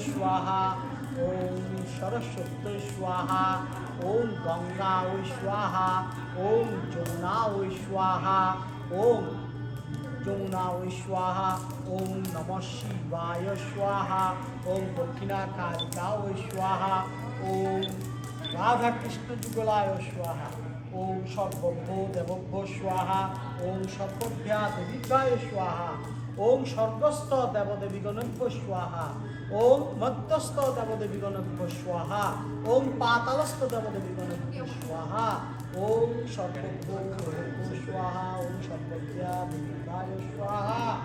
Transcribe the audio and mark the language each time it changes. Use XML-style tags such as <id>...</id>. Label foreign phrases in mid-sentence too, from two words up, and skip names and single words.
<sa>স্বাহা, ওম সরস্বতী স্বাহা, ওম গঙ্গায় স্বাহা, ওম যমুনায় স্বাহা, ওম যমুনায় স্বাহা, ওম নমঃ শিবায় স্বাহা, ওম দক্ষিণাকালিকায় স্বাহা, ওম রাধাকৃষ্ণ যুগলায় স্বাহা, ওম সর্বভ্যো দেবভ্যো স্বাহা, ওম সর্বভ্যা দেবিকায় স্বাহা, ওম স্বর্গস্থ দেবদেবীগণভ্যো স্বাহা, ওম মধ্যস্থ দেবদেবীগণভ্যো স্বাহা, ওম পাতালস্থ দেবদেবীগণভ্যো স্বাহা, ওম সর্বভ্যো দেবভ্যো স্বাহা, ওম সর্বভ্যা দেবিকায় স্বাহা।</sa>